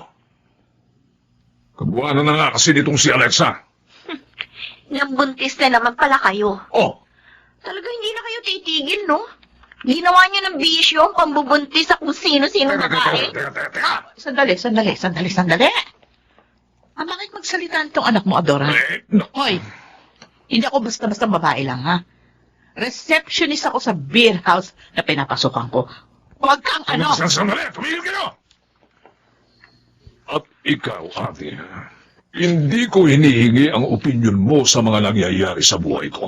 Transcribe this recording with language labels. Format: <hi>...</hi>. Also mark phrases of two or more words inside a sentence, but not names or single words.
<tl>Kabuanan na nga kasi nitong si Alexa. Nambuntis na naman pala kayo. Oh, Talaga hindi na kayo titigil, no? Ginawa niyo ng bisyo ang pambubuntis sa kung sino-sino babae. teka. Sandali. Bakit magsalita itong anak mo, Adora? No. Hoy, hindi ako basta-basta babae lang, ha? Receptionist ako sa beer house na pinapasukan ko. Huwag kang ano! Sandali, tumigil kayo! At ikaw, ate, hindi ko hinihingi ang opinion mo sa mga nangyayari sa buhay ko.</tl>